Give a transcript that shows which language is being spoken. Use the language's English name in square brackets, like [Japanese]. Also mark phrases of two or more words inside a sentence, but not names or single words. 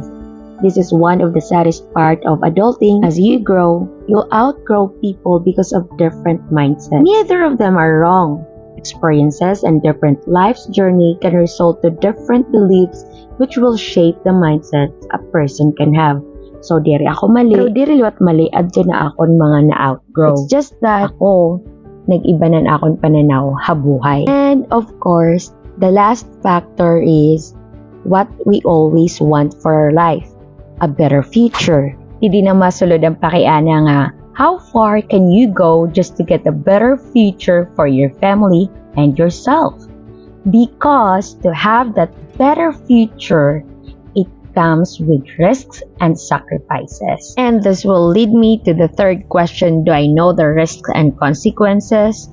[English] This is one of the saddest part of adulting. As you grow, you'll outgrow people because of different mindsets. Neither of them are wrong. Experiences and different life's journey can result to different beliefs which will shape the mindset a person can have. So, [Waray] diri ako mali. Pero diri liwat mali, adto na akon mga na-outgrow. [English] It's just that [Waray] ako, nag-iba na akong pananaw habuhay. [English] And of course, the last factor is what we always want for our life, a better future. [Waray] Hindi na masulod ang pakiana nga, [English] how far can you go just to get a better future for your family and yourself? Because to have that better future, it comes with risks and sacrifices. And this will lead me to the third question, do I know the risks and consequences?